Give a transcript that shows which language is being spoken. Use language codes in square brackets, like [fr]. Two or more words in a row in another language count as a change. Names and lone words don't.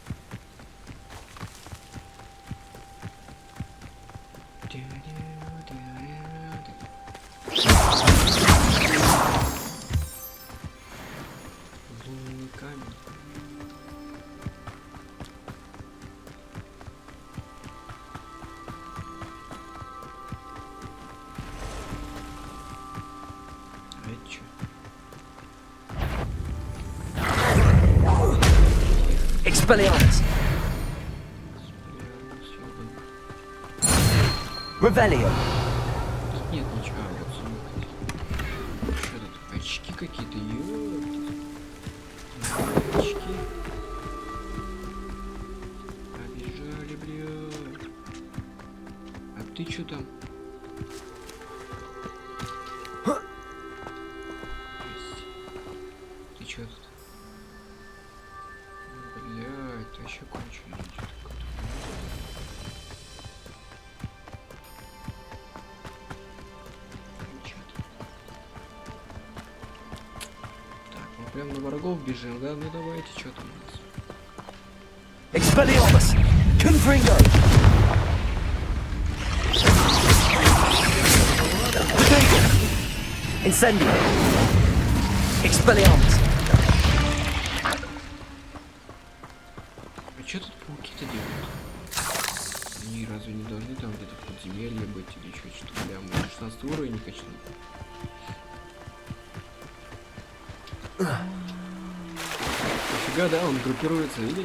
[ru] Лунный камень. А это чё? [la] Expelliarmus. Revelio. [ru] Тут нет ничего. А, вот сюда. Что тут? Очки какие-то, ёпта. Очки. Побежали, бля. А ты чё там? Ты чё тут? Бля, это еще кончено. Так, мы прям на врагов бежим, да? Ну давайте, что там у нас? [la] Expelliarmus. Confringo. Incendio. Expelliarmus. [ru] А что тут пауки-то делают? Они разве не должны там где-то в подземелье быть или что-то? Бля, мы 16 уровень не качнули. Нифига, да, он группируется, видели?